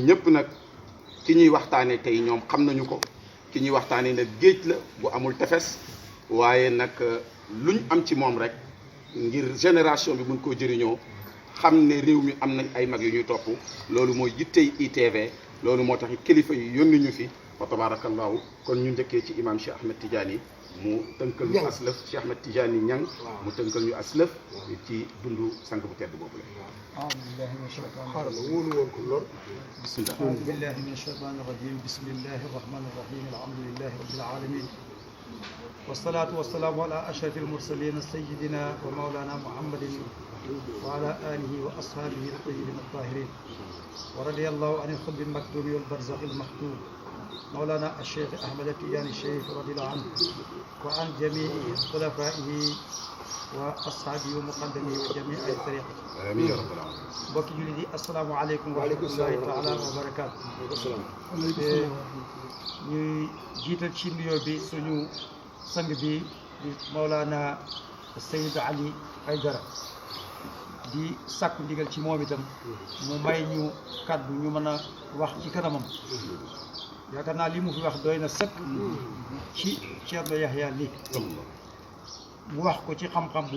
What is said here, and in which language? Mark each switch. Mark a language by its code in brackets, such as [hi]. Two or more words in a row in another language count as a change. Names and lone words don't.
[wo] ñëpp nag ki ñuy waxtaanee tey ñoom xam nañu ko ki ñuy waxtaanee nag géej la bu amul tefes waaye nag luñ am ci moom rek ngir génération bi mun koo jëriñoo xam ne réew mi am nañ ay mag yu ñuy topp loolu mooy yittey ITV loolu moo tax kilifa yi yónni ñu fi [ar] وتبارك الله [wo] kon ñu njëkkee ci imam Cheikh Ahmed Tidiane mu tënkal ñu aslëf Cheikh Ahmed Tidiane Niang mu tënkal ñu aslëf ci dundu sang bu tedd boobu la [ar] أعوذ بالله من الشيطان [wo] xaaral [ar] الرجيم [wo] wóolu woon ko lool [ar] bismillah أعوذ بالله من الشيطان الرجيم بسم الله الرحمن الرحيم الحمد لله رب العالمين والصلاة والسلام على أشرف المرسلين سيدنا ومولانا محمد وعلى آله وأصحابه الطيبين الطاهرين ورضي الله عن الخلد المكتوم والبرزخ المختوم مولانا الشيخ أحمد التيجاني الشريف رضي الله عنه وعن جميع خلفائه وأصحابه ومقدمه وجميع الطريقة آمين يا رب العالمين [wo] mbokki jullit yi [ar] السلام عليكم ورحمة الله تعالى وبركاته [wo] ñuy jiital ci nuyoo bi suñu sang bi di Mawlana Seyd Ali Haydara di sàkku ndigal ci moom itam mu may ñu kàddu ñu mën a wax ci kanamam yaakaar naa li mu fi wax doy na sëkk ci Ceerno Yaxya lii mu wax ko ci xam-xam bu